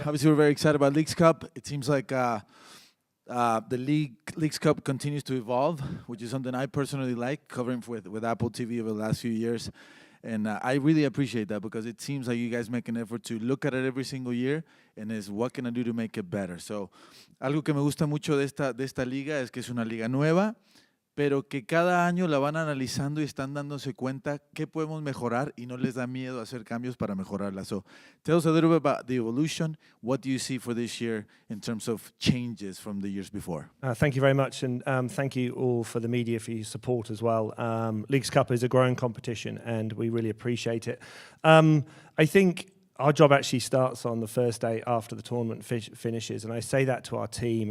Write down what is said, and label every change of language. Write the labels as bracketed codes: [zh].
[en] Obviously, we're very excited about Leagues Cup. It seems like the Leagues Cup continues to evolve, which is something I personally like, covering with Apple TV over the last few years. And I really appreciate that, because it seems like you guys make an effort to look at it every single year, and is what can I do to make it better. [es] So, algo que me gusta mucho de esta liga es que es una liga nueva, pero que cada año la van analizando y están dándose cuenta qué podemos mejorar, y no les da miedo hacer cambios para mejorarla. [en] So, tell us a little bit about the evolution. What do you see for this year in terms of changes from the years before? Thank you very much, and thank you all for the media for your support as well. Leagues Cup is a growing competition, and we really appreciate it. I think our job actually starts on the first day after the tournament finishes, and I say that to our team.